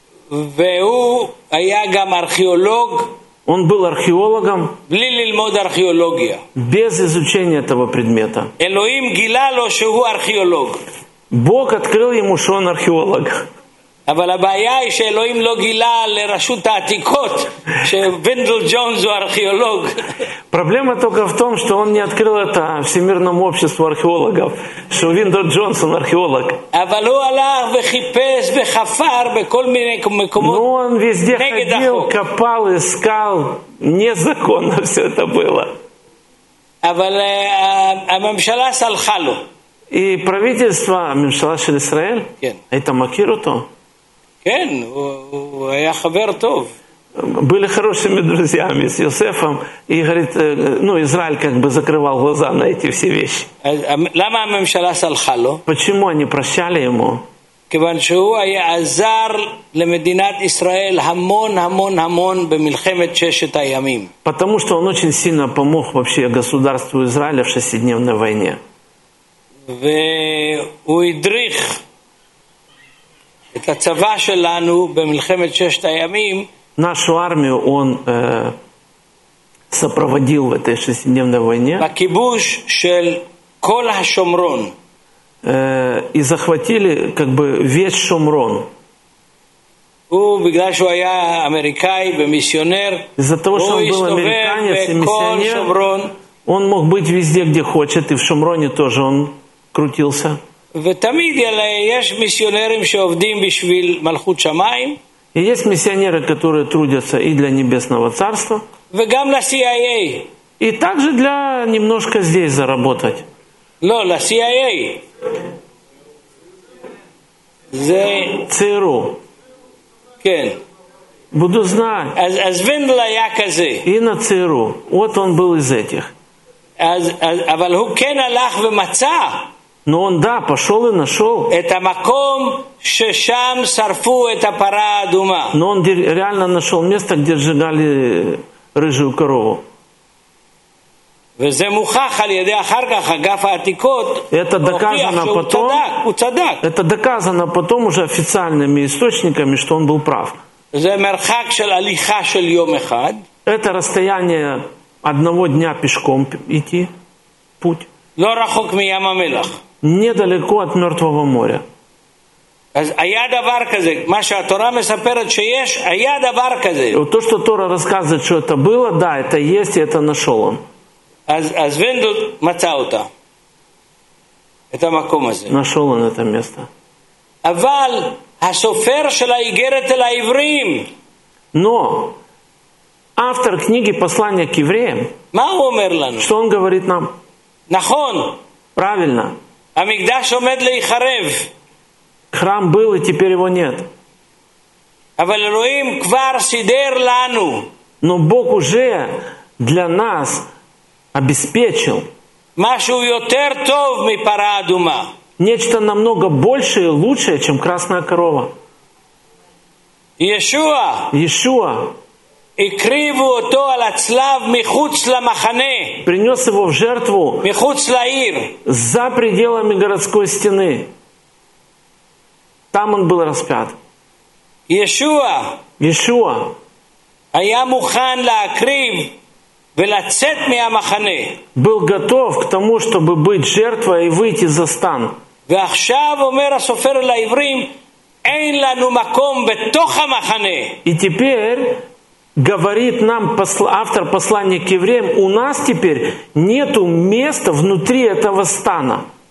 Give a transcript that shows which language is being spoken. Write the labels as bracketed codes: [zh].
[he] והוא היה גם ארכיאולוג. [ru] Он был археологом. [he] בלי ללמוד ארכיאולוגיה. [ru] Без изучения этого предмета. [he] Элоим гила ло שהוא ארכיאולוג. [ru] Бог открыл ему, что он археолог. [he] אבל הבעיה היא שאלוהים לא גילה לרשות העתיקות שוינדל ג'ונס הוא ארכיאולוג. [ru] Проблема только в том, что он не открыл это Всемирному обществу археологов, что Виндер Джонс он археолог. [he] אבל הוא הלך וחיפש וחפר בכל מיני מקומות. [ru] Но он везде ходил, копал, искал. Незаконно все это было. [he] אבל הממשלה סלחה לו. [ru] И правительство, [he] ממשלה של ישראל, היית מכיר אותו? כן, הוא היה חבר טוב. [ru] Были хорошими друзьями с Йосефом. И говорит, ну, Израиль как бы закрывал глаза на эти все вещи. [he] למה הממשלה סלחה לו? [ru] Почему они прощали ему? [he] כיוון שהוא היה עזר למדינת ישראל המון המון המון במלחמת ששת הימים. [ru] Потому что он очень сильно помог вообще государству Израиля в шестидневной войне. [he] והוא הדריך את הצבא שלנו במלחמת ששת הימים. [ru] Нашу армию он сопроводил в этой шестидневной войне. [he] בכיבוש של כל השומרון. [ru] И захватили как бы весь Шумрон. [he] בגלל שהוא היה אמריקאי ומיסיונר. [ru] Из-за того, что он был американец и миссионер, он мог быть везде, где хочет, и в Шумроне тоже он крутился. [he] ותמיד יש מיסיונרים שעובדים בשביל מלכות שמיים. [ru] И есть миссионеры, которые трудятся и для Небесного Царства. [he] וגם ל-CIA. [ru] И также для немножко здесь заработать. [he] לא, ל-CIA. זה... [ru] ЦРУ. [he] כן. [ru] Буду знать. [he] אז וינדל היה כזה. [ru] И на ЦРУ. Вот он был из этих. [he] אבל הוא כן הלך ומצא. [ru] Но он, да, пошел и нашел. Это [he] маком, ששם שרפו את הפרה האדומה. [ru] Но он реально нашел место, где сжигали рыжую корову. [he] וזה מוכח על ידי אחר כך, אגף העתיקות, [ru] это доказано потом, [he] הוא צדק. [ru] Это доказано потом уже официальными источниками, что он был прав. [he] זה מרחק של הליכה של יום אחד. [ru] Это расстояние одного дня пешком идти, путь. [he] לא רחוק מים המלח. [ru] Недалеко от Мертвого моря. [he] אז היה דבר כזה. מה שהתורה מספרת שיש, היה דבר כזה. [ru] То, что Тора рассказывает, что это было, да, это есть, и это нашел он. [he] אז וינדל מצא אותה. את המקום הזה. [ru] Нашел он это место. [he] אבל הסופר של האיגרת אל העברים. [ru] Но автор книги послания к евреям. [he] מה הוא אומר לנו? [ru] Что он говорит нам? [he] נכון. [ru] Правильно. [he] המקדש עומד להיחרב. [ru] Храм был и теперь его нет. [he] אבל אלוהים כבר סידר לנו. [ru] Но Бог уже для нас обеспечил. [he] משהו יותר טוב מפרה אדומה. [ru] Нечто намного больше и лучше, чем красная корова. [he] ישועה. ישועה. הקריבו אותו על הצלב מחוץ למחנה. [ru] Принёс его в жертву. [he] מחוץ לעיר. [ru] За пределами городской стены. Там он был распят. [he] ישועה. ישועה. היה מוכן להקריב ולצאת מהמחנה. [ru] Был готов к тому, чтобы быть жертвой и выйти за стан. [he] ועכשיו אומר הסופר לעברים, אין לנו מקום בתוך המחנה. [ru] И теперь говорит нам автор послания к евреям, у нас теперь нету места внутри этого стана.